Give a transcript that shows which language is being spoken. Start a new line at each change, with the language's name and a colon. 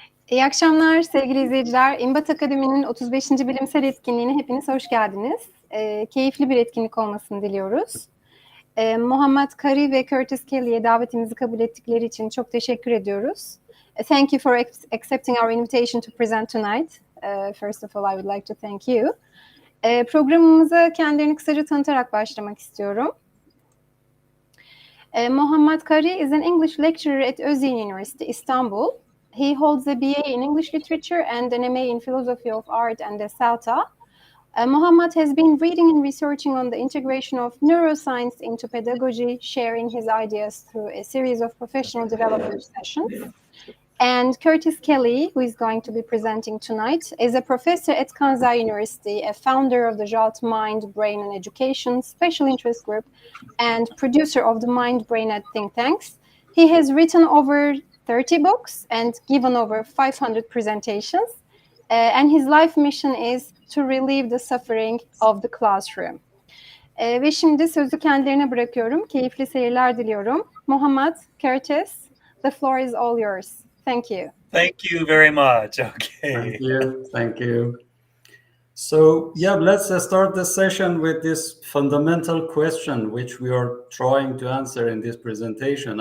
Turkish: İyi akşamlar sevgili izleyiciler. İMBAT Akademi'nin 35. bilimsel etkinliğine hepiniz hoş geldiniz. Keyifli bir etkinlik olmasını diliyoruz. Mohammad Khari ve Curtis Kelly'ye davetimizi kabul ettikleri için çok teşekkür ediyoruz.
English: Thank you for accepting our invitation to present tonight. First of all, I would like to thank you.
Turkish: Programımıza kendilerini kısaca tanıtarak başlamak istiyorum.
English: Mohammad Khari is an English lecturer at Özyeğin University, Istanbul. He holds a BA in English Literature and an MA in Philosophy of Art and the SALTA. Mohammad has been reading and researching on the integration of neuroscience into pedagogy, sharing his ideas through a series of professional development sessions. And Curtis Kelly, who is going to be presenting tonight, is a professor at Kansai University, a founder of the JALT Mind, Brain and Education Special Interest Group, and producer of the Mind, Brain and Think Tanks. He has written over 30 books and given over 500 presentations. And his life mission is to relieve the suffering of the classroom.
Turkish: Ve şimdi sözü kendilerine bırakıyorum. Keyifli seyirler diliyorum.
English: Mohammad, Curtis, the floor is all yours. Thank you. Thank you very much. Okay. Thank you. Thank you. So, let's start the session with this fundamental question, which we are trying to answer in this presentation.